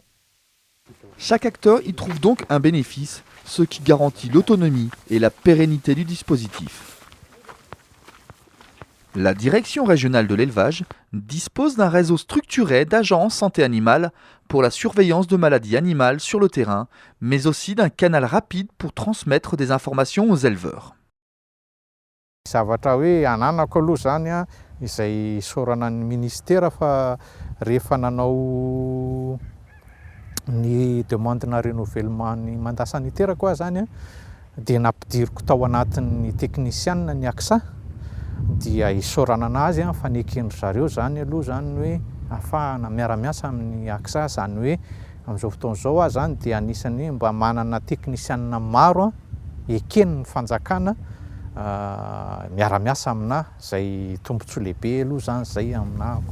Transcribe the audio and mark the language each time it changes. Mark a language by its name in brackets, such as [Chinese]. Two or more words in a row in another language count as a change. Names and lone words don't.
[French] Chaque acteur y trouve donc un bénéfice, ce qui garantit l'autonomie et la pérennité du dispositif. La direction régionale de l'élevage dispose d'un réseau structuré d'agents en santé animale pour la surveillance de maladies animales sur le terrain, mais aussi d'un canal rapide pour transmettre des informations aux éleveurs. [Malagasy] Zavatra hoe ananako aloha zany izay saorana ny ministera fa rehefa nanao ny [French] demande-na renouvellement [Malagasy] ny [French] mandat sanitaire [Malagasy] koa zany dia nampidiriko tao anatin'ny technicien ny AXA dia isaorana anazy fanekeny zareo zany aloha zany hoe afahana miara-miasa amin'ny AXA zany hoe amin'izao fotoan'izao zany dia anisany mba manana technicien maro ekeny ny fanjakana miara-miasa amina zay tombontsoa lehibe aloha zany zay aminako.